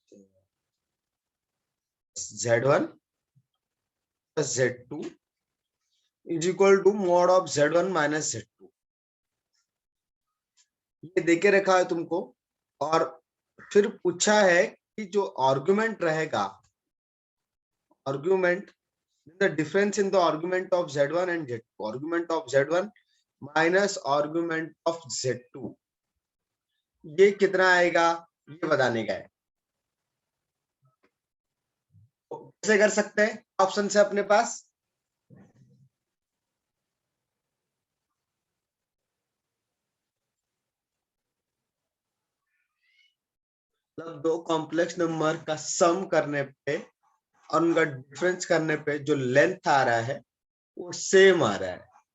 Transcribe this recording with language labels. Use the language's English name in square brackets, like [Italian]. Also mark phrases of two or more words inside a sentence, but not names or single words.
[English] z1 plus z2 is equal to mod of z1 minus z2। [Hindi] ये देके रखा है तुमको। और फिर पूछा है कि जो आर्गुमेंट रहेगा, आर्गुमेंट, [English] the difference in the argument of z1 and z2, argument of z1 minus argument of z2, [Hindi] ये कितना आएगा, ये बताने का है। तो कैसे कर सकते हैं? ऑप्शन है अपने पास। मतलब दो [English] complex number [Hindi] का सम करने पे और उनका डिफरेंस करने पे जो लेंथ आ रहा है वो सेम आ रहा है।